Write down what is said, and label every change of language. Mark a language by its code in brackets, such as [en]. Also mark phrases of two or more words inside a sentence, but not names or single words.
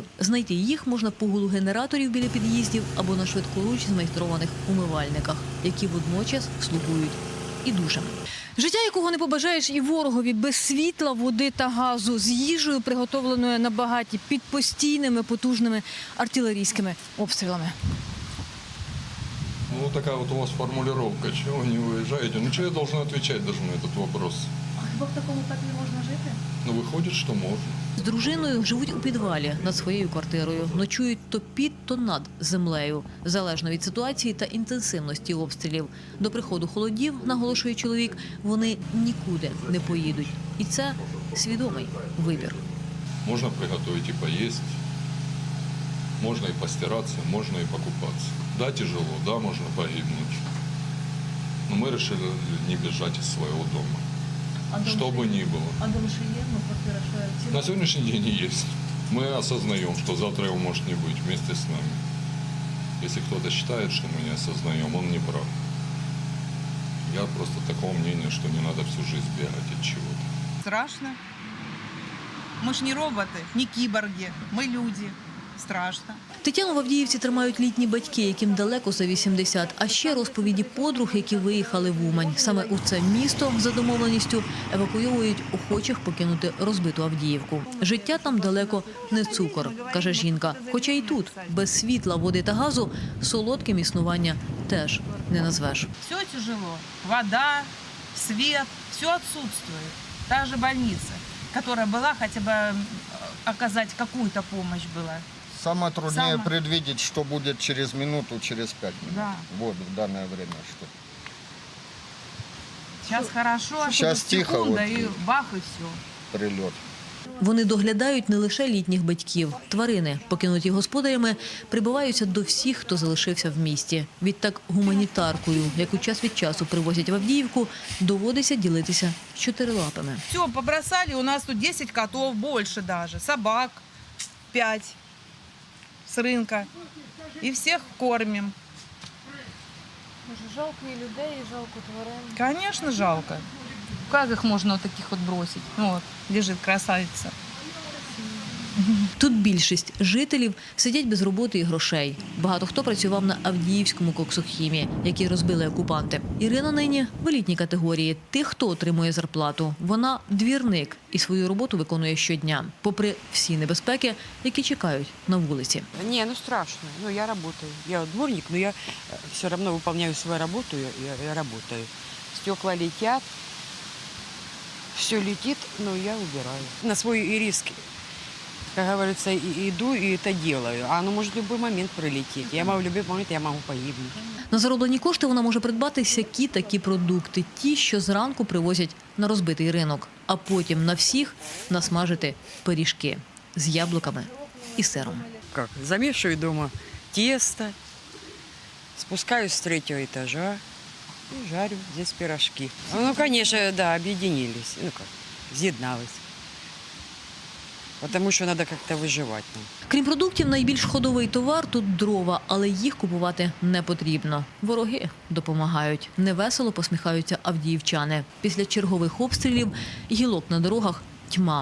[uk] Знайти їх можна по гулу генераторів біля під'їздів або на швидкоруч змайстрованих умивальниках, які водночас слугують і душем. Життя, якого не побажаєш і ворогові, без світла, води та газу, з їжею, приготовленою на багаті, під постійними потужними артилерійськими обстрілами. Ну, [ru] такая вот у вас формулировка, чего вы не выезжаете? Ну, что я должен отвечать даже на этот вопрос? [uk] А хіба в такому так не можна жити? Ну, [ru] выходит, что можно. [uk] З дружиною живуть у підвалі над своєю квартирою. Ночують то під, то над землею. Залежно від ситуації та інтенсивності обстрілів. До приходу холодів, наголошує чоловік, вони нікуди не поїдуть. І це свідомий вибір. [ru] Можно приготовить и поесть, можно и постираться, можно и покупаться. Да, тяжело, да, можно погибнуть. Но мы решили не бежать из своего дома. Что бы ни было. [uk] А дом ще є? Ну, квартира ще [ru] На сегодняшний день и есть. Мы осознаем, что завтра его может не быть вместе с нами. Если кто-то считает, что мы не осознаем, он не прав. Я просто такого мнения, что не надо всю жизнь бегать от чего-то. Страшно. Мы ж не роботы, не киборги, мы люди. Страшно. [uk] Тетяну в Авдіївці тримають літні батьки, яким далеко за 80. А ще розповіді подруг, які виїхали в Умань. Саме у це місто за домовленістю евакуйовують охочих покинути розбиту Авдіївку. Життя там далеко не цукор, каже жінка. Хоча і тут, без світла, води та газу, солодким існування теж не назвеш. [ru] Все тяжело. Вода, свет, все отсутствует. Та же больница, которая была, хотя бы оказать какую-то помощь была. Самое труднее предвидеть, что будет через минуту, через 5 минут. Да. Вот в данное время что. Сейчас хорошо, Сейчас тут тихо, секунда, вот. и бах, и все. Прилет. [uk] Вони доглядають не лише літніх батьків. Тварини, покинуті господарями, прибиваються до всіх, хто залишився в місті. Відтак гуманітаркою, яку час від часу привозять в Авдіївку, доводиться ділитися чотирилапими. [ru] Все, побросали, у нас тут 10 котов, больше даже, собак 5 с рынка. И всех кормим. Жалко и людей, и жалко тварин. Конечно, жалко. Как их можно вот таких вот бросить? Ну, вот, лежит красавица. [uk] Тут більшість жителів сидять без роботи і грошей. Багато хто працював на Авдіївському коксохімі, який розбили окупанти. Ірина нині в елітній категорії тих, хто отримує зарплату. Вона двірник і свою роботу виконує щодня, попри всі небезпеки, які чекають на вулиці. [ru] Не, ну страшно. Ну, я работаю. Я дворник, но я все равно выполняю свою работу, я работаю. Стекла летят, все летит, но я убираю. На свой риск, как говорится, иду и это делаю. А оно может в любой момент прилететь. Я могу в любой момент, я могу погибнуть. [uk] На зароблені кошти вона може придбати всякі-такі продукти, ті, що зранку привозять на розбитий ринок, а потім на всіх насмажити пиріжки з яблуками і сиром. [ru] Как? Замешиваю дома тесто, спускаюсь с 3-го этажа и жарю здесь пирожки. Ну, конечно, да, объединились. Ну как, [uk] з'єднались. Потому що треба як-то виживати. Крім продуктів, найбільш ходовий товар – тут дрова, але їх купувати не потрібно. Вороги допомагають. Невесело посміхаються авдіївчани. Після чергових обстрілів гілок на дорогах – тьма.